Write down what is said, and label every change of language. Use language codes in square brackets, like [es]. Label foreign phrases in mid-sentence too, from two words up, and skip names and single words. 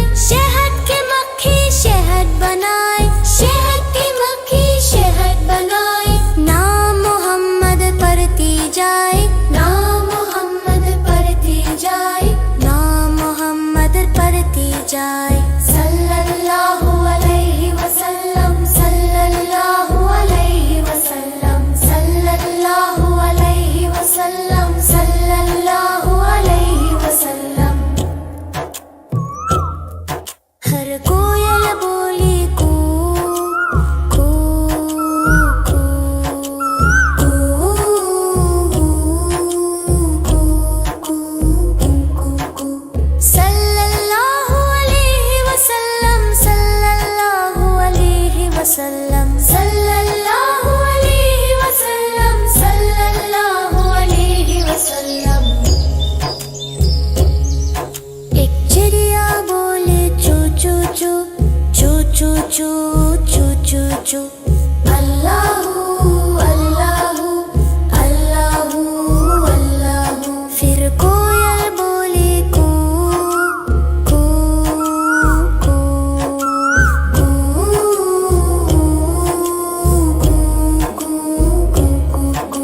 [ur] شہد کی مکھی شہد بنائے، شہد کی مکھی شہد بنائے. نام محمد پڑھتی جائے، نام محمد پڑھتی جائے، نام محمد پڑھتی جائے. [ar] صلى الله عليه وسلم صلى الله عليه وسلم صلى الله عليه وسلم صلى الله عليه وسلم. [ur] ہر کوئل بولی کو کو کو کو کو کو. [ar] صلى الله عليه وسلم صلى الله عليه وسلم صلى الله عليه وسلم صلى الله عليه وسلم. [ur] ایک چڑیا بولے چو چو چو چو چو چو چو چو چو. [ar] الله الله الله الله. [ur] پھر کوئل بولی کو کو کو کو کو کو.